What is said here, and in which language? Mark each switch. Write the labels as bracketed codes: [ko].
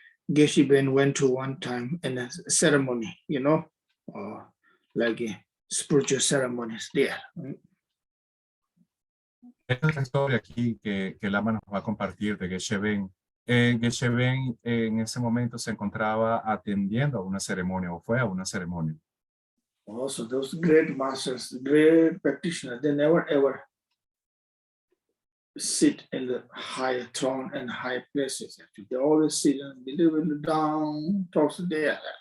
[en] Geshe Ben went to one time in a ceremony, like a spiritual ceremonies there. [es] Esta es la historia aquí que Lama nos va a compartir de Geshe Ben. Geshe Ben en ese momento se encontraba atendiendo a una ceremonia o fue a una ceremonia. [en] Also, those great masters, great practitioners, they never ever sit in the high throne and high places. Actually, they always sit a little bit down, towards there.